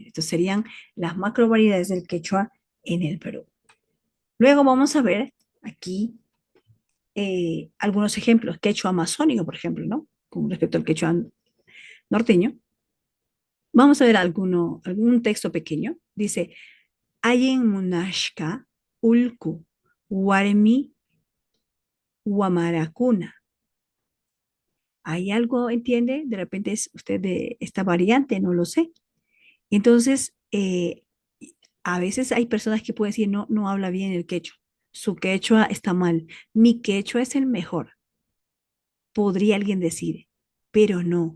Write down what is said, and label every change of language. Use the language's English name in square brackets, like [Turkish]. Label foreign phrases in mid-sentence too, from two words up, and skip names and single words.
[Spanish] Estas serían las macro variedades del quechua en el Perú. Luego vamos a ver aquí algunos ejemplos. Quechua amazónico, por ejemplo, ¿no? Con respecto al quechua norteño. Vamos a ver algún texto pequeño. [Quechua] Dice, Ayen munashka ulku warmi wamaracuna. [Spanish] ¿Hay algo, entiende? De repente es usted de esta variante, no lo sé. Entonces, a veces hay personas que pueden decir, no, no habla bien el quechua. Su quechua está mal. Mi quechua es el mejor, podría alguien decir, pero no.